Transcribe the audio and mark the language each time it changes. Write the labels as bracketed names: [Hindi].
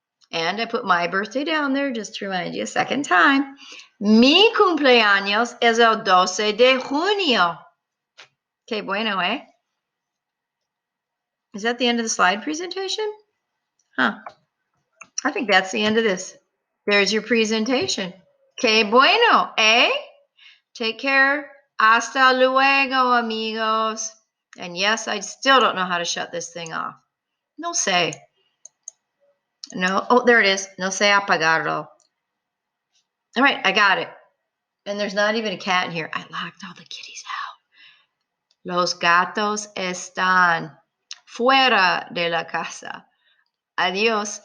[English] And I put my birthday down there just to remind you a second time. [Spanish] Mi cumpleaños es el 12 de junio. Okay, bueno, eh? [English] Is that the end of the slide presentation? Huh. I think that's the end of this. There's your presentation. [Spanish] Que bueno, eh? [English] Take care. [Spanish] Hasta luego, amigos. [English] And yes, I still don't know how to shut this thing off. [Spanish] No sé. No. [English] Oh, there it is. [Spanish] No sé apagarlo. [English] All right, I got it. And there's not even a cat in here. I locked all the kitties out. [Spanish] Los gatos están fuera de la casa. Adiós.